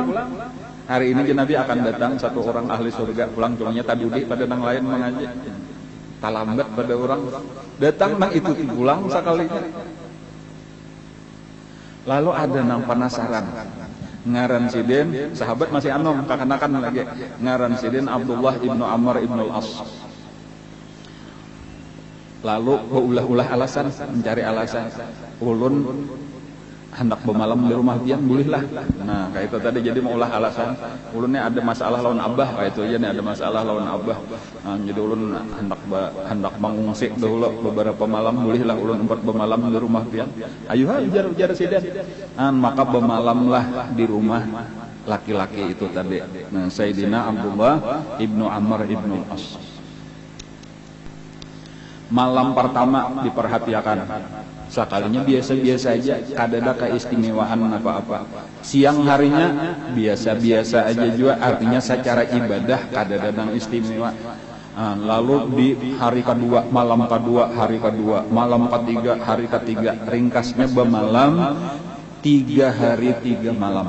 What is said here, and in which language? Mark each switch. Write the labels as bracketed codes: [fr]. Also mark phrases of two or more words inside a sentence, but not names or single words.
[bjn] Hari ini Nabi akan datang satu orang ahli surga pulang cumanya tadudi pada nang lain mengaji. Talambat pada orang datang nang itu pulang sekalinya. Lalu ada nang penasaran. Ngaran sidin sahabat masih anom kakanakan lagi ngaran sidin Abdullah ibnu Amr ibnu al-As. Lalu ulah-ulah alasan mencari alasan ulun hendak bermalam di rumah pian bolehlah. Nah kayak itu tadi jadi mau ulah alasan ulunnya ada masalah lawan abah kayak itu aja nih ada masalah lawan abah. Jadi ulun hendak mengungsi dahulu beberapa malam bolehlah ulun empat bermalam di rumah pian. Ayo ujar sidin. Maka bermalamlah di rumah laki-laki itu tadi. Nah Sayyidina Abdullah ibnu Amr ibnu al-As. Malam pertama diperhatikan. Sekalinya biasa-biasa aja, kadada keistimewaan apa-apa. Siang harinya biasa-biasa aja juga, artinya secara ibadah kadada nang istimewa. Lalu di hari kedua, malam kedua, hari kedua, malam ketiga, hari ketiga, ringkasnya bermalam 3 hari 3 malam.